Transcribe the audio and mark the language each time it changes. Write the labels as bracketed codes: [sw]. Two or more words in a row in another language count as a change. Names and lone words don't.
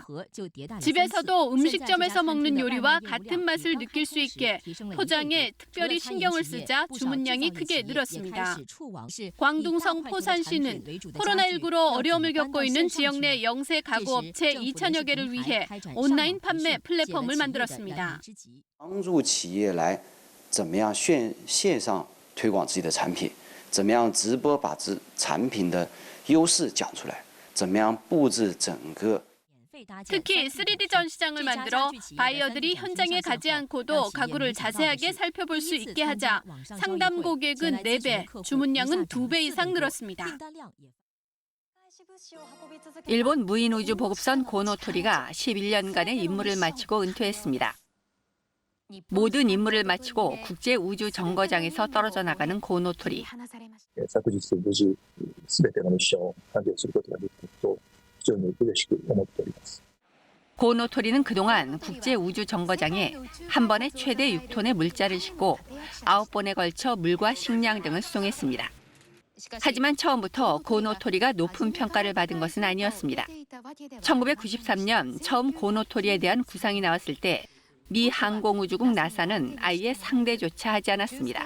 [ko] 집에서도 음식점에서 먹는 요리와 같은 맛을 느낄 수 있게 포장에 특별히 신경을 쓰자 주문량이 크게 늘었습니다. 광둥성 포산시는 코로나19로 어려움을 겪고 있는 지역 내 영세 가구업체 2,000여 개를 위해 온라인 판매 플랫폼을 만들었습니다. [zh] 帮助企业来怎么样线上推广自己的产品，怎么样直播把产品的优势讲出来，怎么样布置整个。 [ko] 특히 3D 전시장을 만들어 바이어들이 현장에 가지 않고도 가구를 자세하게 살펴볼 수 있게 하자 상담 고객은 4배, 주문량은 2배 이상 늘었습니다. 일본 무인 우주 보급선 고노토리가 11년간의 임무를 마치고 은퇴했습니다. 모든 임무를 마치고 국제 우주 정거장에서 떨어져 나가는 고노토리. [ja] 昨日無事全てのミッションを完了することができたことを非常に嬉しく思っております。 [ko] 고노토리는 그동안 국제 우주 정거장에 한 번에 최대 6톤의 물자를 싣고 9번에 걸쳐 물과 식량 등을 수송했습니다. 하지만 처음부터 고노토리가 높은 평가를 받은 것은 아니었습니다. 1993년 처음 고노토리에 대한 구상이 나왔을 때 미 항공우주국 나사는 아예 상대조차 하지 않았습니다.